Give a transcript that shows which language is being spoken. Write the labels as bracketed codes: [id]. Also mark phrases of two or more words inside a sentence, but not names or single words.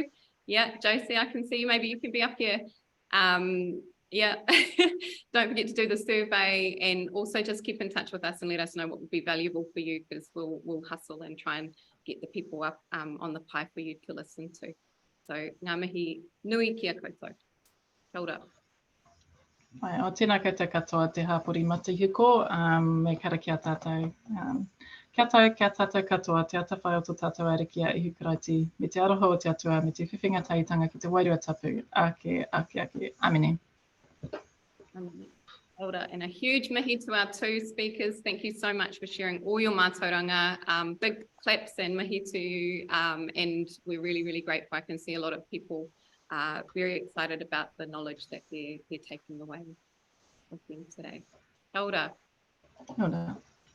[en] Yeah, Josie, I can see you. Maybe you can be up here. Yeah, don't forget to do the survey, and also just keep in touch with us and let us know what would be valuable for you, because we'll hustle and try and get the people up on the pie for you to listen to. [mi] So ngā mihi nui kia koutou. Kia ora. Ai, o tēnā koutou katoa te Hapori Matihiko, me karakia tātou. Kia tātou katoa, te ata whai o tō tātou arikia i hukaraiti, me te aroha o te atua, me te whiwhinga taitanga ki te wairua tapu, ake, amene. [en] And a huge mihi to our two speakers. Thank you so much for sharing all your Mātauranga. Big claps and mihi to you. And we're really, really grateful. I can see a lot of people very excited about the knowledge that they're taking away with them today. [mi] Kia ora. Kia ora.